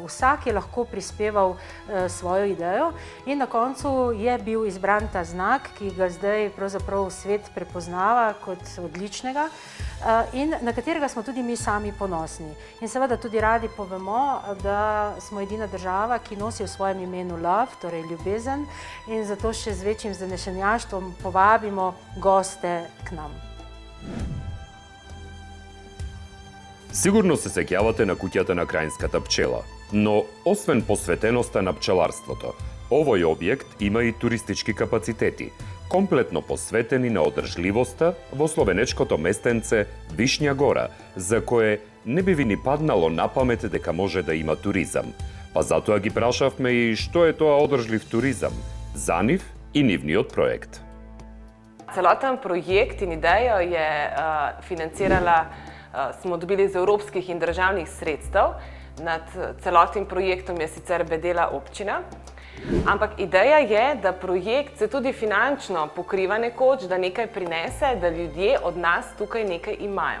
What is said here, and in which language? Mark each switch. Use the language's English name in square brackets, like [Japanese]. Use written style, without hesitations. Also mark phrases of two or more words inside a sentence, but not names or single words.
[Slovenian] Vsak je lahko prispeval svojo idejo in na koncu je bil izbran ta znak, ki ga zdaj pravzaprav svet prepoznava kot odličnega in na katerega smo tudi mi sami ponosni. In seveda tudi radi povemo, da smo edina država, ki nosi v svojem imenu love, torej ljubezen, in zato še z večjim zanešenjaštvom povabimo goste k nam. [Macedonian] Сигурно се сеќавате на куќата на крајнската пчела, но освен посветеноста на пчеларството, овој објект има и туристички капацитети, комплетно посветени на одржливоста во словенечкото местенце Вишња гора, за кое не би ви ни паднало на памет дека може да има туризам. Па затоа ги прашавме и што е тоа одржлив туризам, за нив и нивниот проект. [Slovenian] Celoten projekt in idejo je smo dobili iz evropskih in državnih sredstev. Nad celotnim projektom je sicer bedela občina. Ampak ideja je, da projekt se tudi finančno pokriva nekoč, da nekaj prinese, da ljudje od nas tukaj nekaj imajo.